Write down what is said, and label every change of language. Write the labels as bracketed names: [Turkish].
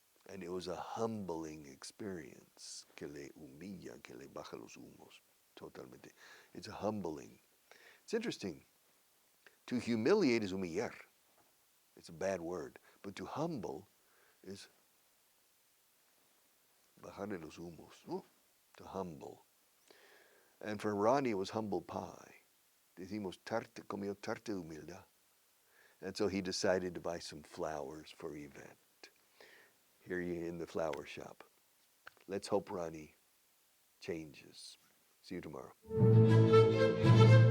[English] And it was a humbling experience [Spanish] que le humilla, que le baja los humos. Totalmente. [English] It's a humbling. It's interesting. To humiliate is humillar. It's a bad word. But to humble is [Spanish] bajarle los humos. [English] To humble. And for Ronnie, it was humble pie. [Spanish] Decimos tarte, comió tarte de humildad. [English] And so he decided to buy some flowers for Yvette. Here you in the flower shop. Let's hope Ronnie changes. See you tomorrow.